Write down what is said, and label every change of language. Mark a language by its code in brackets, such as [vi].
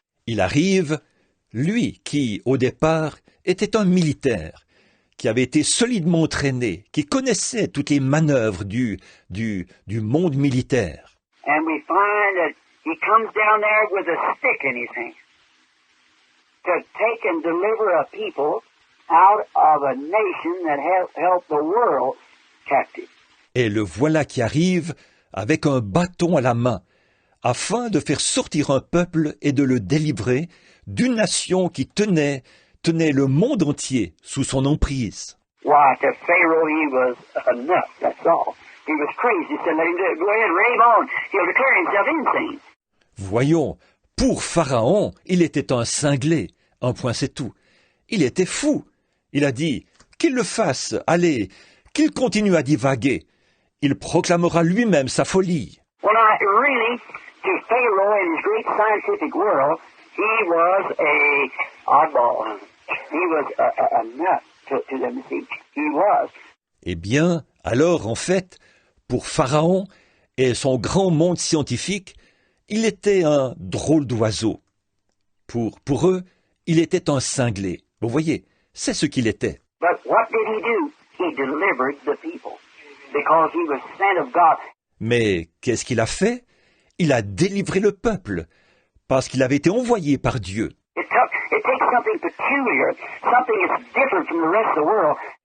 [fr] Il arrive, lui qui, au départ, était un militaire, qui avait été solidement entraîné, qui connaissait toutes les manœuvres du monde militaire. [en] And we find that he comes down there with a stick in his hand to take and deliver a people out of a nation that held the world captive. [fr] Et le voilà qui arrive avec un bâton à la main, afin de faire sortir un peuple et de le délivrer d'une nation qui tenait le monde entier sous son emprise. [en] Why, to Pharaoh he was a nut, that's all. He was crazy. He said, let him do it. Go ahead, rave on. He'll declare himself insane. [fr] Voyons, pour Pharaon, il était un cinglé. Un point, c'est tout. Il était fou. Il a dit qu'il le fasse, allez, qu'il continue à divaguer. Il proclamera lui-même sa folie. [en] Well, now, really, to Pharaoh in his great scientific world, he was a oddball. He was a nut to them. He was. [fr] Eh bien, alors, en fait, pour Pharaon et son grand monde scientifique, il était un drôle d'oiseau. Pour eux, il était un cinglé. Vous voyez, c'est ce qu'il était. [en] But what did he do? He delivered the people because he was sent of God. [fr] Mais qu'est-ce qu'il a fait? Il a délivré le peuple, parce qu'il avait été envoyé par Dieu. [en] It takes something peculiar, something that's different from the rest of the world.